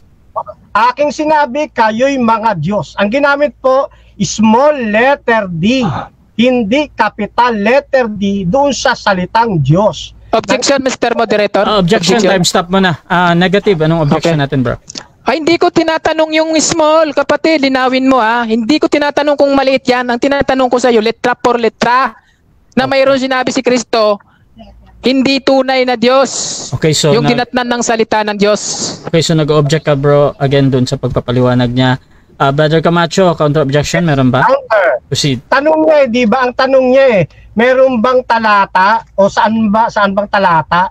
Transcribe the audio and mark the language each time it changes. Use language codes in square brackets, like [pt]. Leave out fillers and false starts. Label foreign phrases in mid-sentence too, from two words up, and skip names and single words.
[tl] Aking sinabi, kayo'y mga Diyos. Ang ginamit po, [en] small letter D, [tl] hindi [en] capital letter D [tl] doon sa salitang Diyos. [en] Objection, Mr. Moderator. [tl] Objection, [en] time stop [tl] mo na. Negative, anong objection natin, bro? Ay, hindi ko tinatanong yung small, kapatid, linawin mo ha. Hindi ko tinatanong kung maliit yan. Ang tinatanong ko sa iyo, [es] letra por letra, [tl] na mayroon sinabi si Kristo, hindi tunay na Diyos. [en] Okay, so [tl] yung dinatnan ng salita ng Diyos. Okay, so nag-object ka, bro, again dun sa pagpapaliwanag niya. Brother Camacho, [en] counter objection, [tl] meron ba? Counter. Proceed. Tanong niya di ba? Ang tanong niya meron bang talata o saan bang talata?